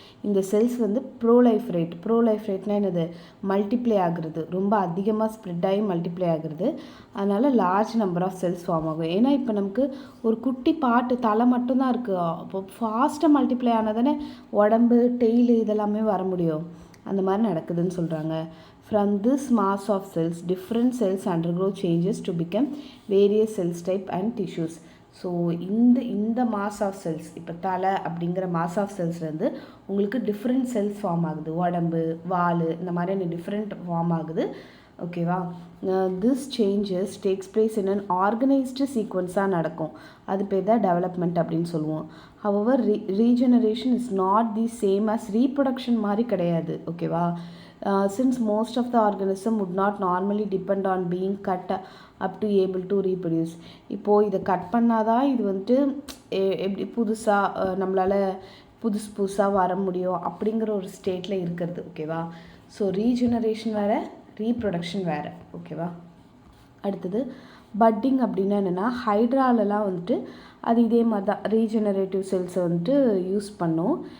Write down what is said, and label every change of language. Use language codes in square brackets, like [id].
[ta] இந்த செல்ஸ் வந்து ப்ரோலைஃப்ரேட்னா என்னது, மல்டிப்ளை ஆகுறது, ரொம்ப அதிகமாக ஸ்ப்ரெட் ஆகி மல்டிப்ளை ஆகுறது. அதனால் large number of cells form ஆகும். ஏன்னா இப்போ நமக்கு ஒரு குட்டி பாட்டு தலை மட்டும்தான் இருக்குது. அப்போ ஃபாஸ்ட்டாக மல்டிப்ளை ஆனதானே உடம்பு டெய்லு இதெல்லாமே வர முடியும். அந்த மாதிரி நடக்குதுன்னு சொல்கிறாங்க. [en] From this mass of cells, different cells undergo changes to become various cells type and tissues. [ta] So இந்த மாஸ் ஆஃப் செல்ஸ், இப்போ தலை அப்படிங்கிற மாஸ் ஆஃப் செல்ஸ்லேருந்து உங்களுக்கு டிஃப்ரெண்ட் செல்ஸ் ஃபார்ம் ஆகுது. உடம்பு, வால், இந்த மாதிரியான டிஃப்ரெண்ட் ஃபார்ம் ஆகுது, ஓகேவா? [en] this changes takes place in an organised சீக்வன்ஸாக [ta] நடக்கும். அது பேர் தான் டெவலப்மெண்ட் அப்படின்னு சொல்லுவோம். [en] however regeneration is not the same as reproduction [ta] மாதிரி கிடையாது, ஓகேவா? [en] Since most of the organism would not normally depend on being cut up to able to reproduce. [ta] இப்போது இதை கட் பண்ணாதான் இது வந்துட்டு எப்படி புதுசாக நம்மளால் புதுசாக வர முடியும் அப்படிங்கிற ஒரு ஸ்டேட்டில் இருக்கிறது, ஓகேவா? ஸோ ரீஜெனரேஷன் வேறு, ரீப்ரொடக்ஷன் வேறு, ஓகேவா? அடுத்தது பட்டிங் அப்படின்னா என்னென்னா, ஹைட்ராலெலாம் வந்துட்டு அது இதே மாதிரி தான் ரீஜெனரேட்டிவ் செல்ஸை வந்துட்டு யூஸ் பண்ணும்.